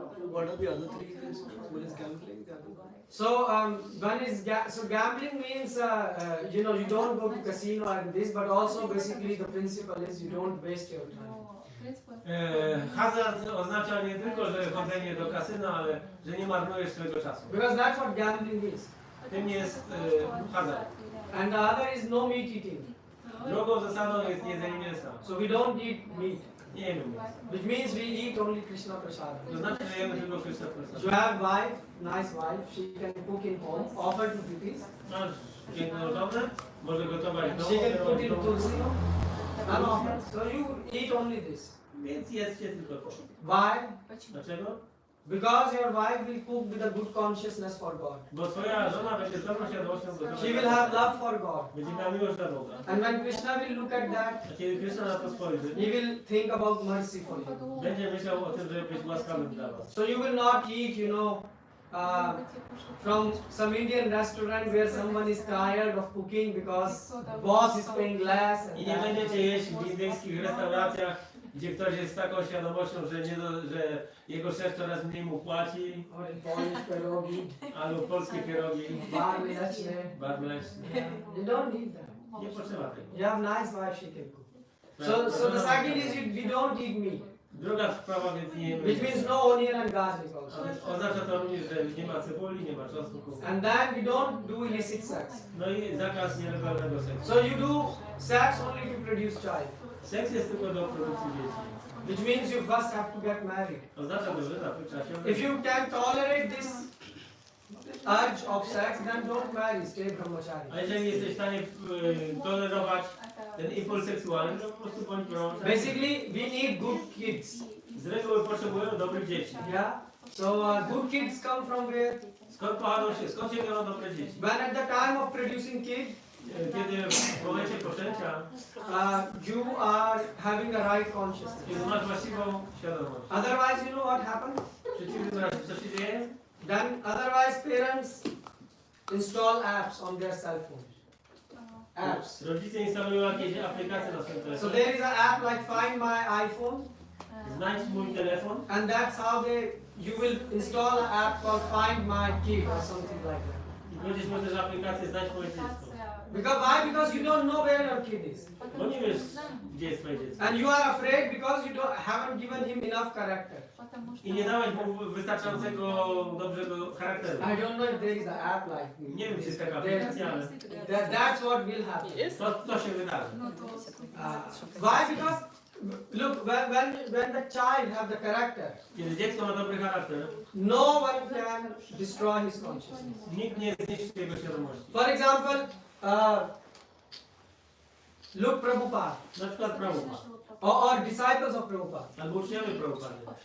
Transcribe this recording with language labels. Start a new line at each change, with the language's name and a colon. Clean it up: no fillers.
English: What are the other 3 principles? What is gambling? So one is gambling means you don't go to casino and this, but also basically the principle is you don't waste your time.
Polish: Hazard oznacza nie tylko, że chodzenie do kasyna, ale że nie marnujesz swojego czasu.
English: Because that's what gambling is.
Polish: Tym jest hazard.
English: And the other is no meat eating.
Polish: Drugą zasadą jest jedzenie mięsa.
English: So we don't eat meat,
Polish: Nie jemy mięsa.
English: which means we eat only Krishna prasad.
Polish: To znaczy, że jemy tylko Krishna prasad.
English: You have wife, nice wife, she can cook in home, offer to deities.
Polish: Masz piękną żonę, może gotować w domu,
English: She can put
Polish: robić
English: in
Polish: w domu.
English: tulsi, and offer. So you eat only this.
Polish: Więc jedzcie tylko to.
English: Why?
Polish: Dlaczego?
English: Because your wife will cook with a good consciousness for God.
Polish: Bo twoja żona będzie z dobrą świadomością gotować.
English: She will have love for God.
Polish: Będzie miała miłość dla Boga.
English: And when Krishna will look at that,
Polish: A kiedy Krishna na to spojrzy,
English: he will think about mercy for you.
Polish: będzie myślał o tym, żeby być łaskawym dla was.
English: So you will not eat, from some Indian restaurant where someone is tired of cooking because boss is paying less. And
Polish: I nie
English: that.
Polish: będziecie jeść w indyjskich restauracjach, gdzie ktoś jest z taką świadomością, że jego szef coraz mniej mu płaci,
English: Or in Polish pierogi,
Polish: albo polskie pierogi, bar mleczne. bar mleczny.
English: You don't need that.
Polish: Nie potrzeba tego.
English: You have nice wife, she can cook. So the second is we don't eat meat,
Polish: Druga sprawa, więc nie
English: which means no onion and garlic also.
Polish: oznacza to również, że nie ma cebuli, nie ma czosnku.
English: And then we don't do illicit sex.
Polish: No i zakaz nielegalnego seksu.
English: So you do sex only to produce child,
Polish: Seks jest tylko do produkcji dzieci.
English: which means you first have to get married.
Polish: Oznacza to, że najpierw trzeba się
English: If you can tolerate this urge of sex, then don't marry, stay brahmachari.
Polish: A jeżeli jesteś w stanie tolerować ten impuls seksualny, to po prostu bądź brahmachari.
English: Basically, we need good kids.
Polish: Z reguły potrzebują dobrych dzieci.
English: Yeah. So good kids come from where?
Polish: Skąd się biorą dobre dzieci?
English: When at the time of producing kid,
Polish: Kiedy w momencie poczęcia,
English: you are having a right consciousness.
Polish: kiedy masz właściwą świadomość.
English: Otherwise, you know what happened?
Polish: W przeciwnym razie, co się dzieje?
English: Then otherwise parents install apps on their cell phone. Apps.
Polish: Rodzice instalują jakieś aplikacje na swoim
English: So
Polish: telefonie.
English: there is an app like Find My iPhone,
Polish: Znajdź mój telefon.
English: and that's how you will install an app called Find My Kid or something like that.
Polish: I będziesz miał też aplikację Znajdź moje dziecko.
English: Why? Because you don't know where your kid is,
Polish: Bo nie wiesz, gdzie jest twoje dziecko.
English: and you are afraid because you haven't given him enough character.
Polish: I nie dałeś mu wystarczającego dobrego charakteru.
English: I don't know if there is an app like
Polish: Nie wiem, czy jest taka
English: there.
Polish: aplikacja, ale
English: That's what will happen.
Polish: to się wydarzy.
English: Why? Because look, when the child have the character,
Polish: Kiedy dziecko ma dobry charakter,
English: no one can destroy his consciousness.
Polish: nikt nie zniszczy jego świadomości.
English: For example, look Prabhupada
Polish: Na przykład Prabhupada,
English: or disciples of Prabhupada.
Polish: albo uczniowie Prabhupady.